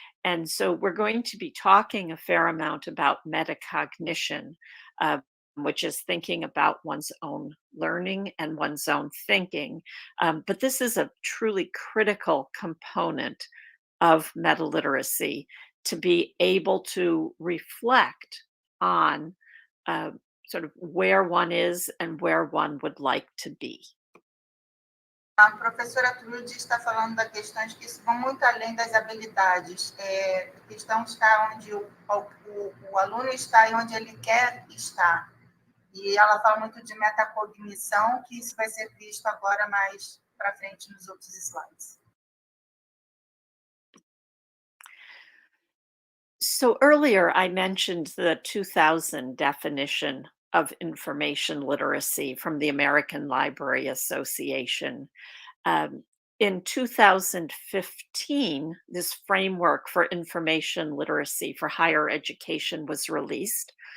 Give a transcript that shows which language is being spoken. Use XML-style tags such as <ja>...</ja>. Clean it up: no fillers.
<en>And so we're going to be talking a fair amount about metacognition, which is thinking about one's own learning and one's own thinking. But this is a truly critical component of metaliteracy, to be able to reflect on sort of where one is and where one would like to be.</en> <pt>A professora Trudy está falando da questões que vão muito além das habilidades. A questão está onde o aluno está e onde ele quer estar. E ela fala muito de metacognição, que isso vai ser visto agora mais para frente nos outros slides.</pt> <en>So earlier I mentioned the 2000 definition of information literacy from the American Library Association. In 2015, this framework for information literacy for higher education was released.</en>